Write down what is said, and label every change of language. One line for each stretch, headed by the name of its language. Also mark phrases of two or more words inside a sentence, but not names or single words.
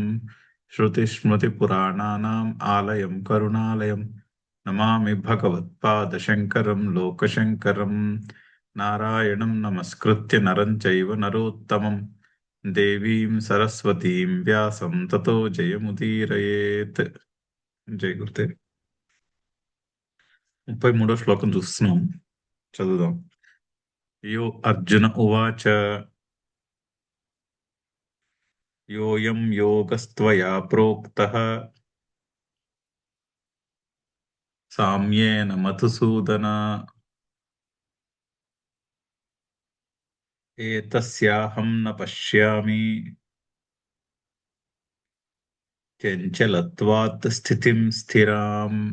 Sanskrit: श्रुतिस्मृतिपुराणानाम् आलयं करुणालयम् नमामि भगवत्पादशङ्करं लोकशङ्करम्। नारायणं नमस्कृत्य नरं चैव नरोत्तमं देवीं सरस्वतीं व्यासं ततो जयमुदीरयेत्।
Telugu: జై గురుదేవ్. 33వ శ్లోకం చూస్తున్నాం, చదువుదాం.
Sanskrit: యో అర్జున ఉవాచ యోయం యోగస్త్వయా ప్రోక్తః సామ్యేన మధుసూదన ఏతస్యాహం న పశ్యామి చంచలత్వాత్ స్థితిం స్థిరాం.